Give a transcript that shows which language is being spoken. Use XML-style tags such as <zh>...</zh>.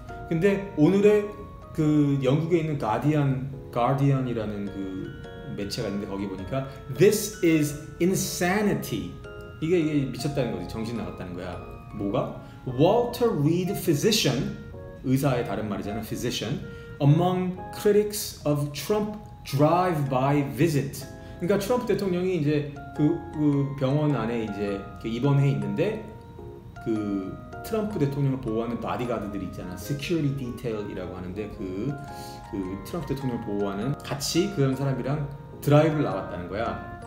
<ko>근데 오늘의 그 영국에 있는 가디언이라는 그 매체가 있는데 거기 보니까</ko> <en>This is insanity.</en> <ko>이게 미쳤다는 거지. 정신 나갔다는 거야. 뭐가? Walter Reed physician 의사의 다른 말이잖아.</ko> <en>physician among critics of Trump drive-by visit.</en> <ko>그러니까 트럼프 대통령이 이제 그 병원 안에 이제 입원해 있는데 그 트럼프 대통령을 보호하는 바디가드들이 있잖아. security detail이라고 하는데 그 트럼프 대통령을 보호하는 같이 그런 사람이랑 드라이브를 나왔다는 거야.</ko>